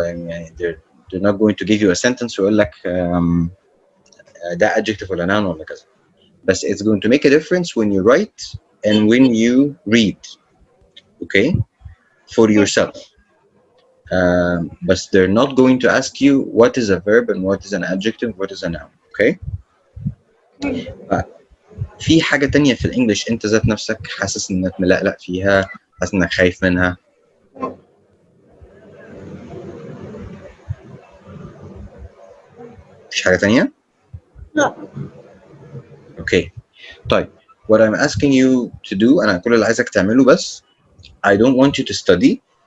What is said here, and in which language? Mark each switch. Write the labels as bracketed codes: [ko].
[en] يعني they're not going to give you a sentence [ar] ويقول لك ده adjective ولا noun ولا كذا. [en] بس it's going to make a difference when you write and when you read. Okay, for Okay. yourself. But they're not going to ask you what is a verb and what is an adjective, what is a noun. Okay. Okay. [ar] في حاجة تانية في الإنجليش أنت ذات نفسك حاسس إنك ملقلق فيها، حاسس إنك خايف منها؟ مفيش حاجة تانية؟ لا. [en] Okay. طيب. What I'm asking you to do [ar] أنا كل اللي عايزك تعمله بس [en] I don't want you to study.